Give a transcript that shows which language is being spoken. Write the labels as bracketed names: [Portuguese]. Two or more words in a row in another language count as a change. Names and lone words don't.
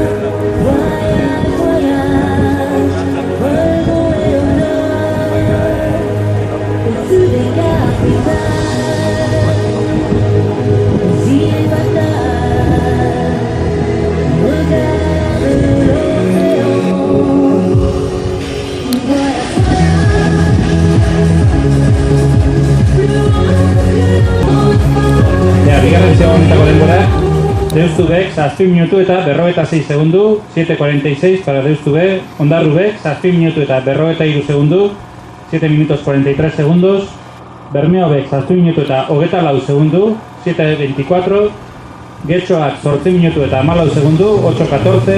[French] Voyage, voyage, volons et au nord, au-dessus des capitales, aux îles fatales. Regarde l'océan. [Basque] Bigarren honetako denbora, Deustu Bek 7 minutu eta 56 segundu, 7.46 para Deustu B. Ondarru Bek 7 minutu eta 53 segundu, [Spanish] 7 minutos 43 segundos. [Basque] Bermeo Bek 7 minutu eta 24 segundu, 7.24. Getxoak 8 minutu eta 14 segundu, 8.14.